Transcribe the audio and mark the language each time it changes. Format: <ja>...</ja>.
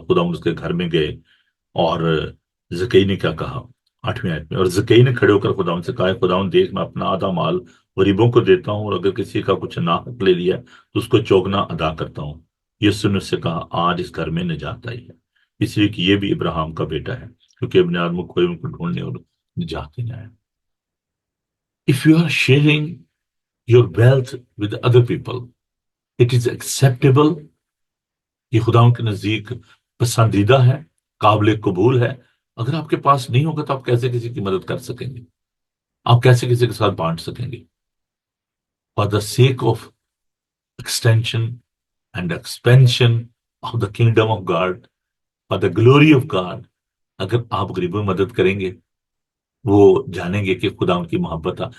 <ur>خدا اس کے گھر میں گئے، اور زکئی نے کیا کہا 8ویں آیت میں؟ اور زکئی نے کھڑے ہو کر خداوند سے کہا، خداوند دیکھ، میں اپنا آدھا مال غریبوں کو دیتا ہوں، اور اگر کسی کا کچھ ناحق لے لیا تو اس کو چوگنا ادا کرتا ہوں. یسوع نے اس سے کہا، آج اس گھر میں نجات آئی ہے، اس لیے کہ یہ بھی ابراہیم کا بیٹا ہے، کیونکہ ابن آدم کو ان کو ڈھونڈنے اور نجات دینے آیا.</ur> <en>If you are sharing your wealth with other people, it is acceptable.</en> <ur>یہ خداؤں کے نزدیک پسندیدہ ہے، قابل قبول ہے. اگر آپ کے پاس نہیں ہوگا تو آپ کیسے کسی کی مدد کر سکیں گے؟ آپ کیسے کسی کے ساتھ بانٹ سکیں گے؟</ur> <en>for the sake of extension and expansion of the kingdom of God,</en> <ur>for the glory of God, اگر آپ غریبوں میں مدد کریں گے، وہ جانیں گے کہ خدا ان کی محبت.</ur>